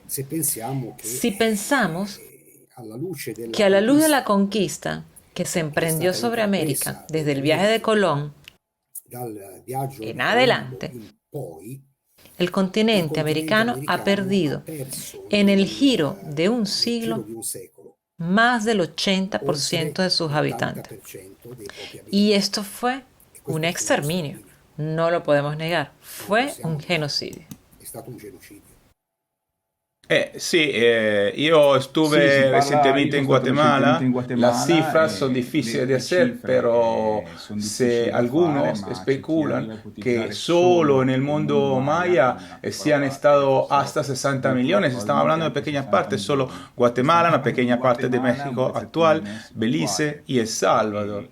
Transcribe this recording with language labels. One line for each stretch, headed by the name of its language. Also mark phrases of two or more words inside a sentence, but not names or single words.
Spanish: Si pensamos que a la luz de la conquista que se emprendió sobre América desde el viaje de Colón en adelante, el continente americano ha perdido en el giro de un siglo más del 80% de sus habitantes. Y esto fue un exterminio, no lo podemos negar, fue un genocidio.
Italian: Sì, io
Spanish: estuve recientemente en Guatemala. Las cifras son difíciles de hacer, pero algunos especulan que solo en el mundo maya se han estado hasta 60 millones. Estamos hablando de pequeñas partes, solo Guatemala, una pequeña parte de México actual, Belice y El Salvador.